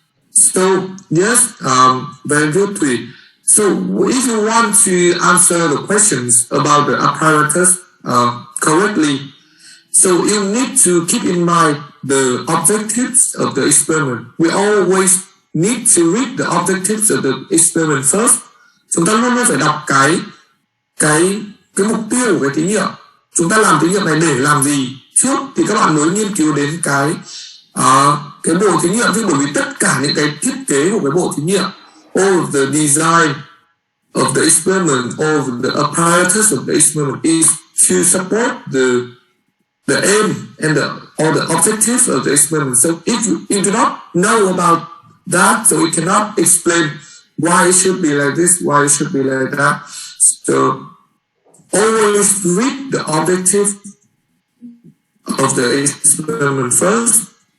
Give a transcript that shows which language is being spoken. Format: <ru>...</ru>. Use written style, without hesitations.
<en>So yes, very good, Thủy. So if you want to answer the questions about the apparatus correctly, so you need to keep in mind the objectives of the experiment. We always need to read the objectives of the experiment first.</en> <vi>Chúng ta luôn luôn phải đọc cái mục tiêu của cái thí nghiệm. Chúng ta làm thí nghiệm này để làm gì trước thì các bạn mới nghiên cứu đến cái bộ thí nghiệm, chứ bởi vì tất cả những cái thiết kế của cái bộ thí nghiệm,</vi> <en>all of the design of the experiment,</en> <vi>all of the apparatus of the experiment is to support the aim and all the objectives of the experiment.</vi> <en>So if you do not know about that, so we cannot explain why it should be like this, why it should be like that. So always read the objective of the experiment first.</en>